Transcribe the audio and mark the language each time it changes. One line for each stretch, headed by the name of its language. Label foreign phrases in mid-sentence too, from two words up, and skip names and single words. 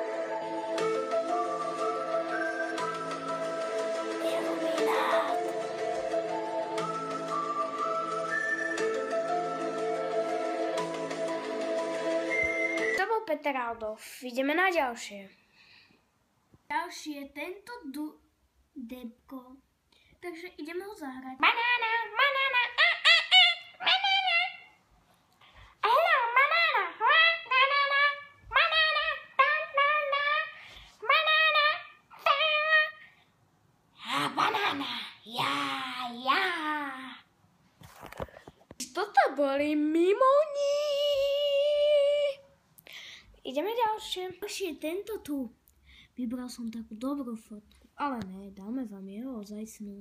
Slovak: Peter Aldov. Ideme na ďalšie. Ďalší je tento debko. Takže ideme ho zahrať. Banana, banana, banana. Hello, banana, banana, banana, banana, banana, banana, ja. Toto boli mimoni. Ideme ďalšie. Ďalšie je tento tu. Vybral som takú dobrú fotku. Ale ne, dáme vám jeho ozajstnú.